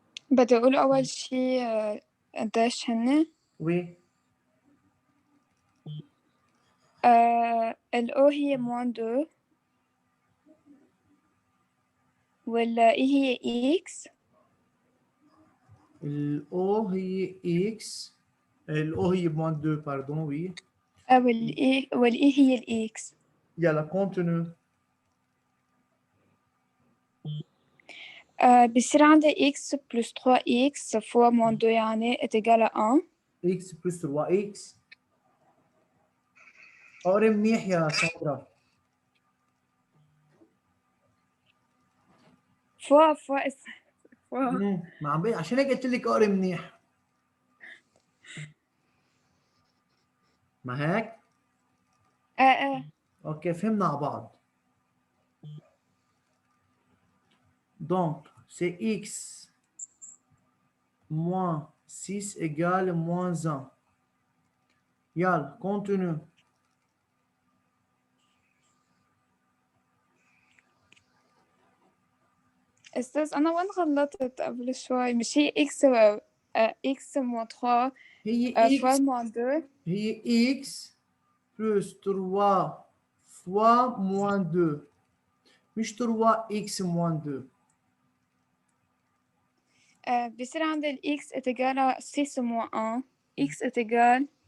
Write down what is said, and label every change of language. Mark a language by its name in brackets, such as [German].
[Arabic] بدي أقول أول شي قديش هن؟ [French] وي. [Arabic] ال O هي [French] moins 2 [Arabic] ولا E هي X. ال O هي X. ال O هي [French] moins 2 pardon oui. [Arabic] وال E هي ال X. يلا [French] continue. [Arabic] بصير عندي [French] X plus 3X fois moins 2 [Arabic] يعني [French] est égal à 1. X plus 3X. [Arabic] قاري منيح يا ساندرا. [French] fois [Arabic] ما عم بقى عشان هيك قلت لك قاري منيح. ما هيك؟ اوكي فهمنا على بعض. [French] Donc, c'est x moins 6 égale moins 1. [Arabic] يلا [French] continue. [Arabic] أستاذ أنا وين غلطت قبل شوي؟ مش هي X X [French] moins 3 [Arabic] هي [French] fois x moins 2. [Arabic] هي [French] x plus 3 fois moins 2. [Arabic] مش 3x [French] moins 2. [Arabic] بصير عندي ال [French] X est égal à 6 moins 1. X est égal